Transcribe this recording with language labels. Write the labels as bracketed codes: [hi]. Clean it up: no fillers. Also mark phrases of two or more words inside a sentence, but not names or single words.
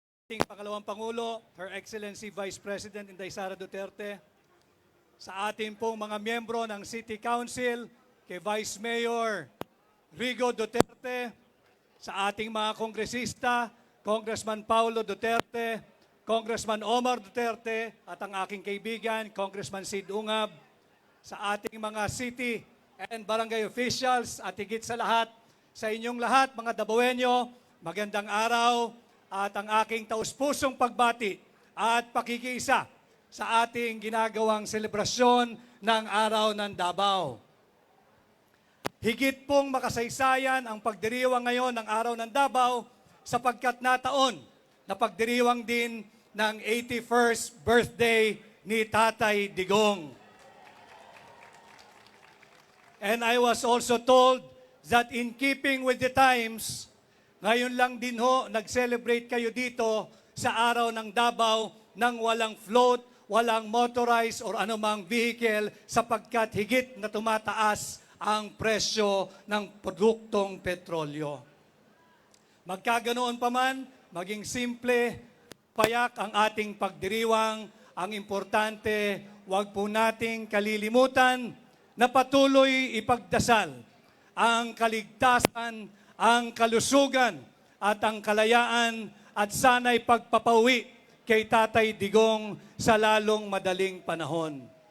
[tl] ating pangalawang Pangulo, [en] Her Excellency [tl] Vice President Inday Sara Duterte, sa ating pong mga miyembro ng City Council, kay Vice Mayor Rigo Duterte, sa ating mga kongresista, Congressman Paulo Duterte, Congressman Omar Duterte, at ang aking kaibigan, Congressman Sid Ungab, sa ating mga [en] city and barangay officials, [tl] at higit sa lahat, sa inyong lahat, mga Dabawenyo, magandang araw, at ang aking taus-pusong pagbati at pakikiisa sa ating ginagawang selebrasyon ng Araw ng Davao. Higit pong makasaysayan ang pagdiriwang ngayon ng Araw ng Davao sapagkat nataon na pagdiriwang din ng 81st birthday ni Tatay Digong. [en] And I was also told that in keeping with the times, [tl] ngayon lang din ho, nag-celebrate kayo dito sa Araw ng Davao nang walang float, walang [en] motorized or [tl] anumang vehicle sapagkat higit na tumataas ang presyo ng produktong petrolyo. Magkaganoon pa man, maging simple, payak ang ating pagdiriwang, ang importante, huwag po nating kalilimutan na patuloy ipagdasal ang kaligtasan, ang kalusugan at ang kalayaan at sana'y pagpapauwi kay Tatay Digong sa lalong madaling panahon.